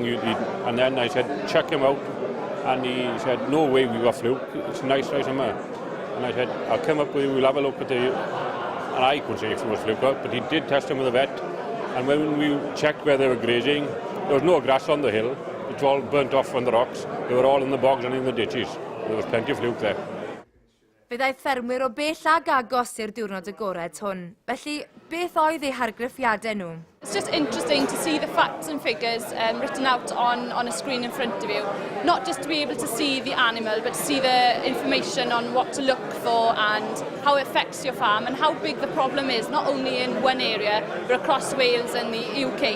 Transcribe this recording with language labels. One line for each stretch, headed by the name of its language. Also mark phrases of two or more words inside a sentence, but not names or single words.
English: And then I said, check him out. And he said, no way we got fluke, it's a nice dry summer. And I said, I'll come up with you, we'll have a look at the... And I couldn't say if it was fluke out, but he did test them with a vet. And when we checked where they were grazing, there was no grass on the hill. It's all burnt off on the rocks. They were all in the bogs and in the ditches. There was plenty of fluke there.
Welsh: Fe ddaeth ffermwyr o bell ag agos i'r diwrnod agored hwn. Felly, beth oedd eu hargraffiadau nhw?
English: It's just interesting to see the facts and figures written out on a screen in front of you. Not just to be able to see the animal, but to see the information on what to look for and how it affects your farm and how big the problem is, not only in one area, but across Wales and the UK.